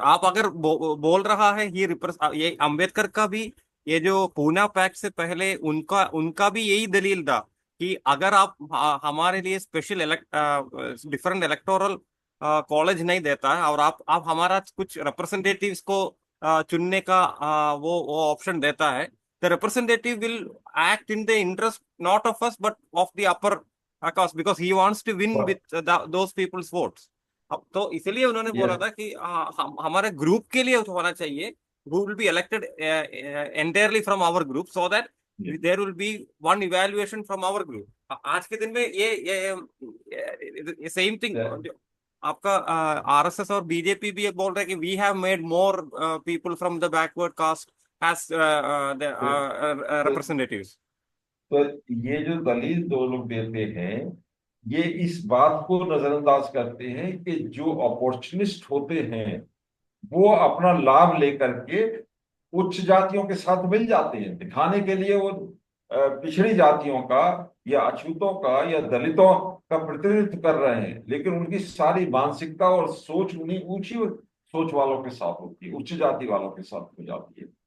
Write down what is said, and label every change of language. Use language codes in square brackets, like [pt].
[hi] आप अगर बोल रहा है ये अंबेडकर का भी, ये जो पूना पैक्ट से पहले उनका उनका भी यही दलील था कि अगर आप हमारे लिए [en] special different electoral college [hi] नहीं देता है और आप हमारा कुछ रिप्रेजेंटेटिव्स को चुनने का वो ऑप्शन देता है, [en] the representative will act in the interest not of us but of the upper caste, because he wants to win with those people's votes. [hi] अब तो इसलिए उन्होंने बोला [en] Yes, [hi] था कि हमारे ग्रुप के लिए होना चाहिए, [en] who will be elected entirely from our group, so that yes, there will be one evaluation from our group. [hi] आज के दिन में ये सेम थिंग [en] that- [hi] आपका आरएसएस और बीजेपी भी ये बोल रहे हैं कि [en] we have made more people from the backward caste as [hi] तो, [en] representatives. [hi] तो ये जो दलील दो लोग देते हैं, ये इस बात को नजरअंदाज करते हैं कि जो अपॉर्चुनिस्ट होते हैं वो अपना लाभ लेकर के उच्च जातियों के साथ मिल जाते हैं, दिखाने के लिए वो पिछड़ी जातियों का या अछूतों का या दलितों का प्रतिनिधित्व कर रहे हैं, लेकिन उनकी सारी मानसिकता और सोच उन्हीं ऊंची सोच वालों के साथ होती है, उच्च जाति वालों के साथ हो जाती है।